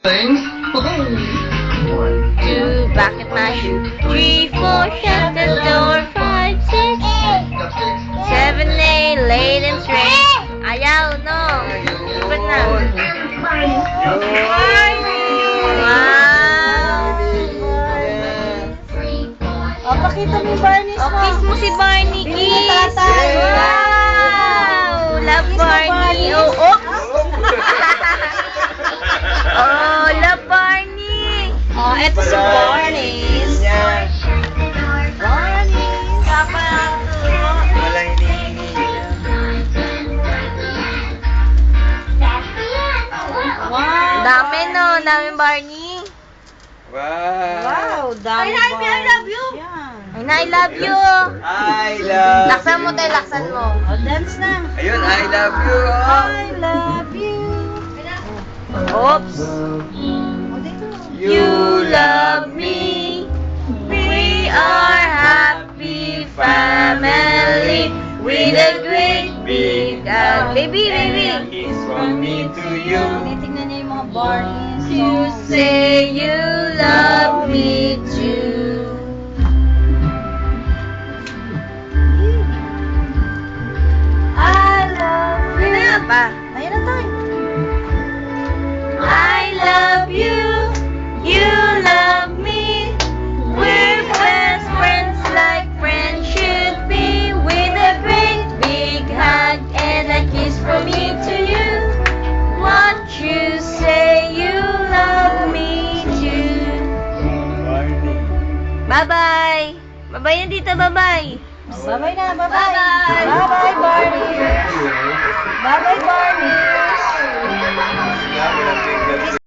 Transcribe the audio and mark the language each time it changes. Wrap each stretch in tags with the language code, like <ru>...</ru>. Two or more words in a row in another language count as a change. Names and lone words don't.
<en>Things. 2, bucket my shoe. 3, 4, shut the door. 5, 6, 7, 8, late and straight.</en> <tl>Ayaw, no. Iba na. O, pakita mo yung Barney's Oh, kiss mo si Barney, kiss. tatay.</tl> <en>Wow! Love</en> <tl>Kiss mo, Barney. Barney.</tl> <en>Oh, oops! Oh, love Barney.</en> <tl>O, eto si Barney's. Barney's. Walang hinihingi.</tl> <en>Wow.</en> <tl>Dami, no? Daming Barney.</tl> <en>Wow. Wow, dami Barney's. I love you. Ay na, I love you. I love</en> <tl>Laksan mo tayo, laksan mo. O, dance na. Ayun,</tl> <en>I love you. I love you. Oops.</en> <tl>O, dito.</tl> <en>You love me. We are happy family with a great big hug. Baby, baby. Kiss from me to you.</en> <tl>Titignan niya yung mga Barney's.</tl> <en>You say you love me too. I love you.</en> <tl>Ano yan pa? Ayun na tayo.</tl> <en>I love you. You love me. We're best friends like friends should be. With a great big hug and a kiss from me to you. Won't you say you love me too? Bye-bye. Bye-bye</en> <tl>yan dito,</tl> <en>bye-bye. Bye-bye na, bye-bye. Bye-bye. Bye-bye, Barney. Bye-bye, Barney.</en>